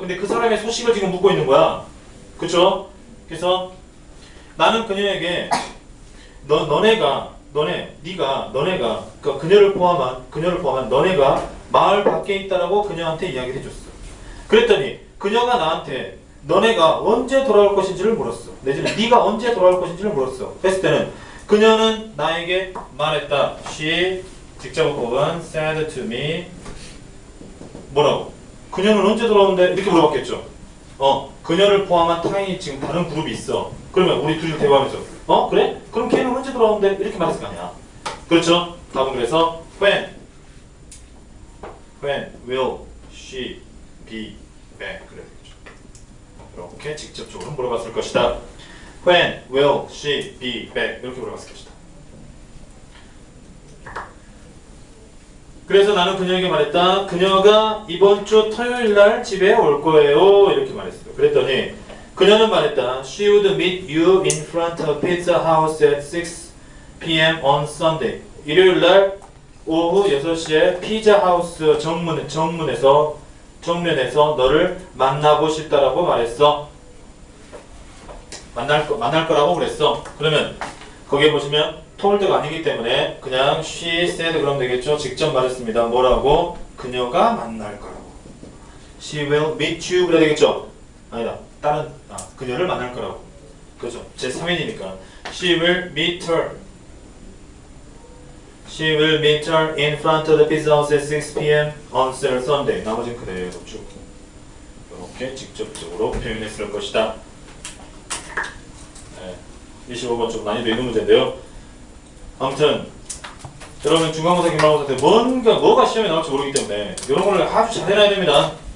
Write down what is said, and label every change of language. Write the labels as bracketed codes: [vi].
[ko] 근데 그 사람의 소식을 지금 묻고 있는 거야. 그쵸? 그래서 나는 그녀에게 너네가 그러니까 그녀를 포함한 너네가 마을 밖에 있다라고 그녀한테 이야기를 해줬어. 그랬더니 그녀가 나한테 너네가 언제 돌아올 것인지를 물었어. 내지는 네가 언제 돌아올 것인지를 물었어. 했을 때는 그녀는 나에게 말했다. [en] She [ko] 직접 혹은 [en] said to me [ko] 뭐라고? 그녀는 언제 돌아오는데? 이렇게 물어봤겠죠. 그녀를 포함한 타인이 지금 다른 그룹이 있어. 그러면 우리 둘이 대화하면서 그래? 그럼 걔는 언제 돌아오는데? 이렇게 말했을 거 아니야. 그렇죠? 답은 그래서 [en] when will she be back [ko] 그래 되겠죠. 이렇게 직접적으로 물어봤을 것이다. [en] When will she be back [ko] 이렇게 물어봤을 것이다. 그래서 나는 그녀에게 말했다. 그녀가 이번 주 토요일 날 집에 올 거예요. 이렇게 말했어요. 그랬더니 그녀는 말했다. [en] She would meet you in front of Pizza House at 6 p.m. on Sunday. [ko] 일요일 날 오후 6시에 피자 하우스 정면에서 너를 만나고 싶다라고 말했어. 만날 거라고 그랬어. 그러면 거기에 보시면 told가 아니기 때문에 그냥 [en] she said [ko] 그러면 되겠죠. 직접 말했습니다. 뭐라고? 그녀가 만날 거라고. [en] She will meet you [ko] 그래야 되겠죠. 아니다. 그녀를 만날 거라고. 그렇죠. 제 3인이니까 [en] She will meet her. She will meet her in front of the pizza house at 6 p.m. on Sunday. [ko] 나머지는 그대로 쭉 이렇게 직접적으로 표현했을 것이다. 네, 25번 좀 난이도 있는 문제인데요. 아무튼 여러분 중간고사, 기말고사 때 뭐가 시험에 나올지 모르기 때문에 이런 걸 아주 잘 해놔야 됩니다.